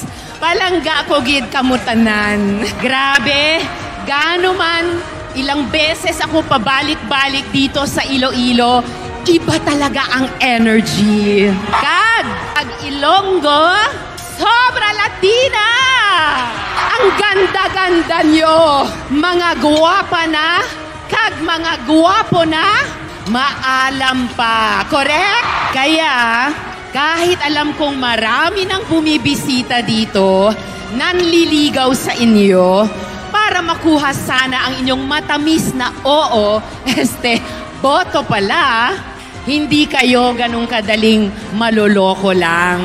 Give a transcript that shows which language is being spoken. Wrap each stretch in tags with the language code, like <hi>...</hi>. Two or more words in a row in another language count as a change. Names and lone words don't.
<hil>Palangga ko gid kamutanan.</hil> <tl>Grabe, gaano man ilang beses ako pabalik-balik dito sa Iloilo, iba talaga ang energy.</tl> <hil>Kag Ilonggo, sobra Latina!</hil> <tl>Ang ganda-ganda nyo, mga guwapa na, kag mga guwapo na, maalam pa. Correct? Kaya, kahit alam kong marami nang bumibisita dito, nanliligaw sa inyo, para makuha sana ang inyong matamis na oo, boto pala, hindi kayo ganun kadaling maloloko lang.</tl>